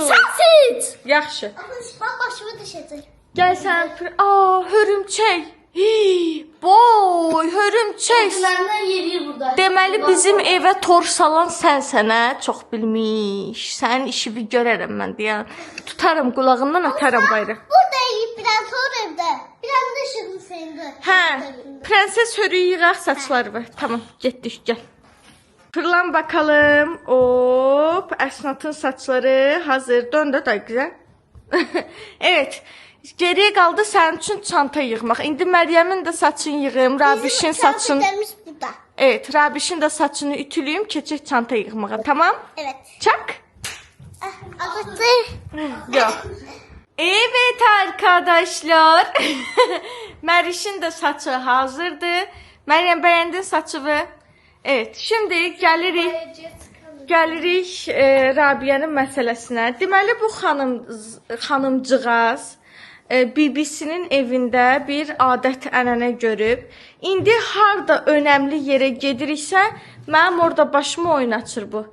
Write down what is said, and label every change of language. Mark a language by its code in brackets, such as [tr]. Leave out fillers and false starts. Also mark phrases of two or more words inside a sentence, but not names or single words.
[az] Sən seç. Yaxşı. Bak başımı düşəcək. Gəl sən. Hörümçək. Boy, hörümçək. Gözlərindən yeriyir burada. Deməli bizim evə tor salan sənsən, hə? Çox bilmiş. Sənin işini görərəm mən deyən. Tutarım qulağından atarım bayra. [tr] Burada yiyip biraz sonra evde. Biraz da ışıklı senin de. [az] Hə, prenses hörüyü yığaq saçları var. Tamam, getdik, gəl. Fırlan bakalım. Hop, Əsnatın saçları hazır. [tr] Dön də güzel. Evet. [az] Geriye qaldı sənin üçün çanta yığmaq. İndi Məryəmin də saçını yığım, Rabişin saçını. [tr] Kıyafetlerimiz burada. [az] Evet, Rabişin də saçını ütülüyüm, keçək çanta yığmağa. Tamam? [tr] Evet. Çak. Azıcık. Yok. Evet arkadaşlar. [az] Mərişin də saçı hazırdır. Məryəm beğendin saçını? Evet, şimdi gəlirik Rabia'nın məsələsinə. Deməli bu xanımcığaz BBC-nin evində bir adət-ənənə görüb. İndi harda önəmli yerə gediriksə, mənim orada başımı oynaçır bu.